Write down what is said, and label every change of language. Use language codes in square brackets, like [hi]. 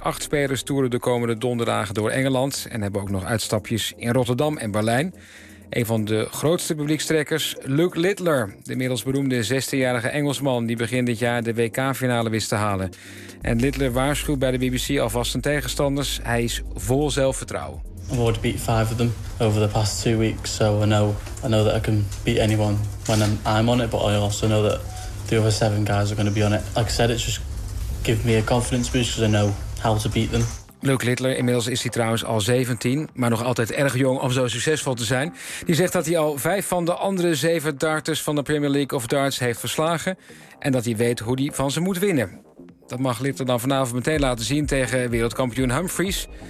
[nl] 8 spelers toeren de komende donderdagen door Engeland en hebben ook nog uitstapjes in Rotterdam en Berlijn. Een van de grootste publiekstrekkers, Luke Littler. De inmiddels beroemde 16-jarige Engelsman die begin dit jaar de WK-finale wist te halen. En Littler waarschuwt bij de BBC alvast zijn tegenstanders. Hij is vol zelfvertrouwen. [en] I've already beat 5 of them over the past 2 weeks, so I know that I can beat anyone when I'm on it, but I also know that the other 7 guys are going to be on it. Like I said, it's just give me a confidence boost because I know how to beat them. [nl] Luke Littler, inmiddels is hij trouwens al 17, maar nog altijd erg jong om zo succesvol te zijn. Die zegt dat hij al 5 van de andere 7 darters van de Premier League of Darts heeft verslagen en dat hij weet hoe hij van ze moet winnen. Dat mag Littler dan vanavond meteen laten zien tegen wereldkampioen Humphries.